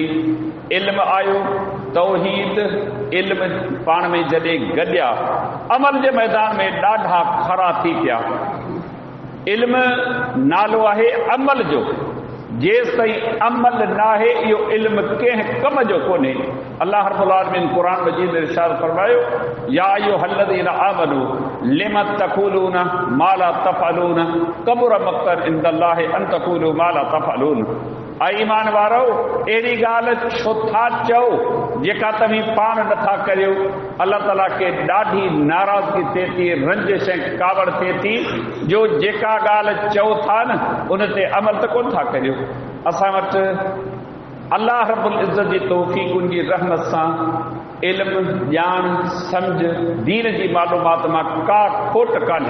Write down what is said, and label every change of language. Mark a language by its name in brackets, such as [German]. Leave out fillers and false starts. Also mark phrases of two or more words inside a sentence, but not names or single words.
[Sindhi] इल्म आयो तौहीद इल्म पाण में जॾहिं गॾिया अमल जे मैदान में ॾाढा खरा थी पिया। इल्म नालो आहे अमल जो। जेसि ताईं अमल न आहे इहो इल्म कंहिं कम जो कोन्हे। अल्लाह रब्बुल आलमीन क़ुरान मजीद में इरशाद फरमायो [Arabic] يا أيها الذين آمنوا لم تقولون ما لا تفعلون كبر مقتا عند الله أن تقولوا ما لا تفعلون. [Sindhi] ऐं ईमान वारो अहिड़ी ॻाल्हि छो था चओ जेका तव्हीं पाण नथा करियो। अल्लाह ताला खे ॾाढी नाराज़गी थिए थी रंजिश ऐं कावड़ थिए थी जो जेका ॻाल्हि चओ था न उन ते अमल त कोन था करियो। असां वटि अल्लाह रब्बुल इज़्ज़त जी तौफ़ीक़ उनजी रहमत सां इल्म ॼाण सम्झ दीन जी मालूमात मां का खोट कान्हे।